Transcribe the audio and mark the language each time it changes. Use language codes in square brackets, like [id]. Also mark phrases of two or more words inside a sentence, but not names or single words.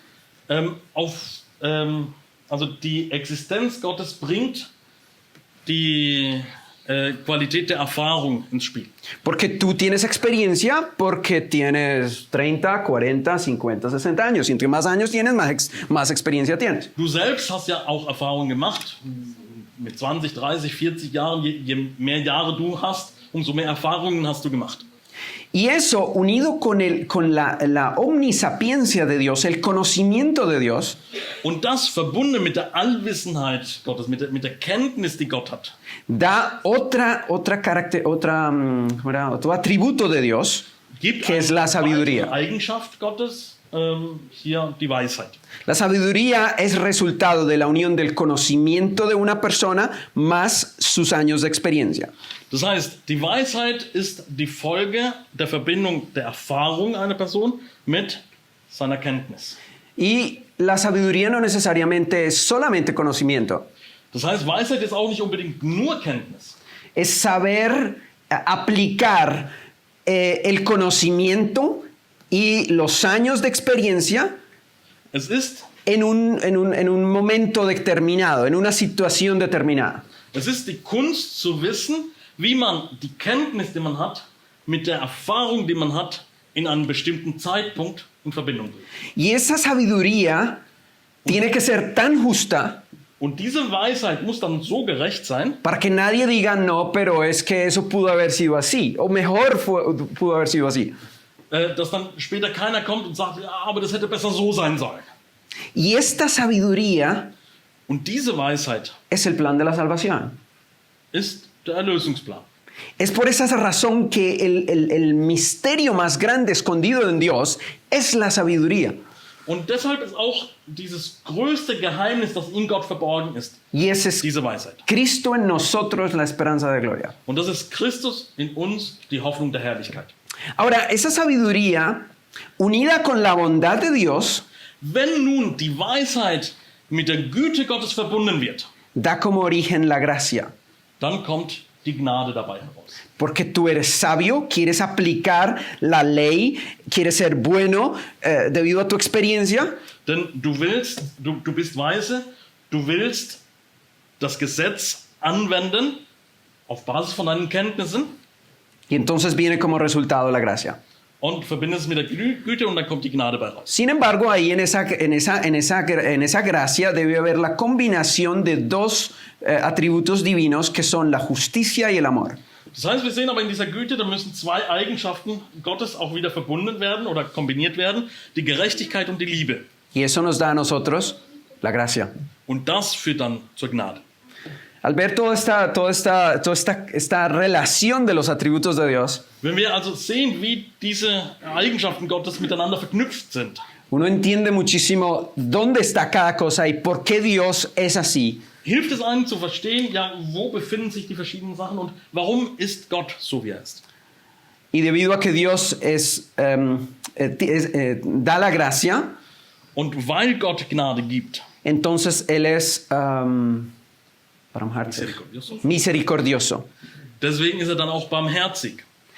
[de] Also die Existenz Gottes bringt die Qualität der Erfahrung ins Spiel. [es] Porque tú tienes experiencia porque tienes 30, 40, 50, 60 años. Y entre más años tienes, más experiencia tienes. [de] Du selbst hast ja auch Erfahrungen gemacht. Mit 20, 30, 40 Jahren, je mehr Jahre du hast, umso mehr Erfahrungen hast du gemacht. [es] Y eso, unido con la omnisapiencia de Dios, el conocimiento de Dios, [de] Und das verbunden mit der Allwissenheit Gottes, mit der Kenntnis, die Gott hat, [es] da otro atributo de Dios, [de] gibt [es] que es la [de] eine [es] sabiduría. [de] weitere Eigenschaft Gottes, hier die Weisheit. [es] La sabiduría es resultado de la unión del conocimiento de una persona más sus años de experiencia. [de] Das heißt, die Weisheit ist die Folge der Verbindung der Erfahrung einer Person mit seiner Kenntnis. [es] Y la sabiduría no necesariamente es solamente conocimiento. [de] Das heißt, Weisheit ist auch nicht unbedingt nur Kenntnis. [es] Es saber aplicar el conocimiento y los años de experiencia [de] Es ist, [es] en un momento determinado, en una situación determinada. [de] es ist die Kunst zu wissen, wie man die Kenntnis, die man hat, mit der Erfahrung, die man hat, in einem bestimmten Zeitpunkt in Verbindung bringt. [es] Y esa sabiduría tiene que ser tan justa [de] Und diese Weisheit muss dann so gerecht sein, [es] para que nadie diga no, pero es que eso pudo haber sido así, o mejor pudo haber sido así. [de] dass dann später keiner kommt und sagt, ja, aber das hätte besser so sein sollen. [es] Y esta sabiduría [de] Und diese Weisheit [es] es el plan de la salvación. [de] ist der Erlösungsplan. [es] Es por esa razón que el misterio más grande escondido en Dios es la sabiduría. [de] Und deshalb ist auch dieses größte Geheimnis, das in Gott verborgen ist, [es] Y ese es [de] diese Weisheit. [es] Cristo en nosotros, la esperanza de gloria. [de] Und das ist Christus in uns, die Hoffnung der Herrlichkeit. [es] Ahora, esa sabiduría, unida con la bondad de Dios, [de] Wenn nun die Weisheit mit der Güte Gottes verbunden wird, [es] da como origen la gracia. [de] dann kommt die Gnade dabei heraus. [es] Porque tú eres sabio, quieres aplicar la ley, quieres ser bueno debido a tu experiencia. [de] Denn du bist weise, du willst das Gesetz anwenden auf Basis von deinen Kenntnissen [es] Y entonces viene como resultado la gracia. [de] und verbindest es mit der Güte und dann kommt die Gnade bei raus. [es] Sin embargo, ahí en esa gracia debe haber la combinación de dos atributos divinos que son la justicia y el amor. [de] Das heißt, wir sehen aber in dieser Güte, da müssen zwei Eigenschaften Gottes auch wieder verbunden werden oder kombiniert werden, die Gerechtigkeit und die Liebe. [es] Y eso nos da a nosotros la gracia. [de] Und das führt dann zur Gnade. [es] Al ver toda esta relación de los atributos de Dios, [de] Wenn wir also sehen, wie diese Eigenschaften Gottes miteinander verknüpft sind, [es] uno entiende muchísimo dónde está cada cosa y por qué Dios es así. [de] hilft es einem zu verstehen, ja, wo befinden sich die verschiedenen Sachen und warum ist Gott so, wie er ist. [es] Y debido a que Dios da la gracia, [de] Und weil Gott Gnade gibt, [es] entonces Él es misericordioso. [de] deswegen ist er dann auch barmherzig.